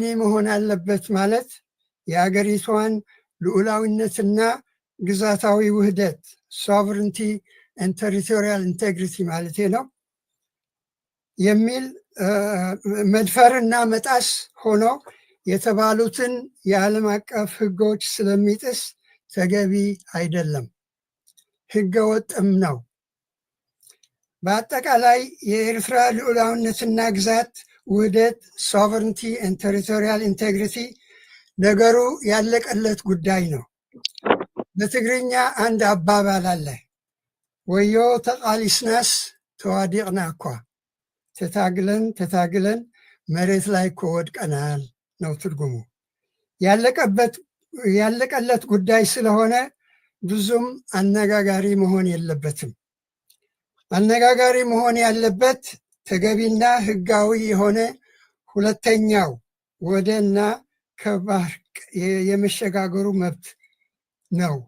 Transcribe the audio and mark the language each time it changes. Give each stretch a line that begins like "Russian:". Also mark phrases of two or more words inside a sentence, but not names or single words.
Amharic: መሆን አለበት ማለት የአገሪቷን ልዑላዊነትና ግዛታዊ ውህደት
English: sovereignty and territorial integrity
Amharic: ማለት ነው የሚል መድፈርና መጣስ ሆኖ የተባሉትን የዓለም አቀፍ ሕጎች ስለሚጥስ ተገቢ አይደለም፣ ሕገወጥም ነው። በአጠቃላይ የኤርትራ ልዑላዊነትና ግዛት ውህደት
English: sovereignty and territorial integrity
Amharic: ነገሩ ያለቀለት ጉዳይ ነው። በትግርኛ አንድ አባባል አለ፣
Tigrinya: ወዮ ተቃሊስናስ ተዋዲቅና እኳ፣
Amharic: ተታግለን መሬት ላይ እኮ ወድቀናል ነው ትርጉሙ። ያለቀለት ጉዳይ ስለሆነ ብዙም አነጋጋሪ መሆን የለበትም። አነጋጋሪ መሆን ያለበት ተገቢና ህጋዊ የሆነ ሁለተኛው ወደና ከባህር የመሸጋገሩ መብት ነው።